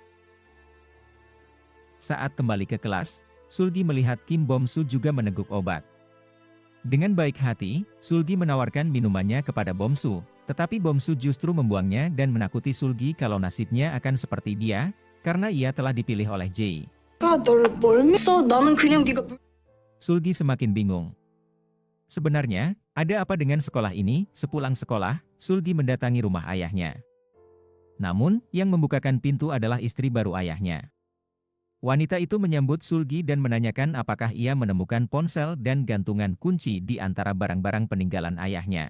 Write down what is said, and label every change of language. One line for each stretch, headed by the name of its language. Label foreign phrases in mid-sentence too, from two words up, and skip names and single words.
Indonesian: Saat kembali ke kelas, Sulgi melihat Kim Bom-su juga meneguk obat. Dengan baik hati, Sulgi menawarkan minumannya kepada Bom-su, tetapi Bom-su justru membuangnya dan menakuti Sulgi kalau nasibnya akan seperti dia, karena ia telah dipilih oleh Jae.
Korean: 널 뭘 믿어? 나는 그냥 네가
Indonesian: Sulgi semakin bingung. Sebenarnya, ada apa dengan sekolah ini? Sepulang sekolah, Sulgi mendatangi rumah ayahnya. Namun, yang membukakan pintu adalah istri baru ayahnya. Wanita itu menyambut Sulgi dan menanyakan apakah ia menemukan ponsel dan gantungan kunci di antara barang-barang peninggalan ayahnya.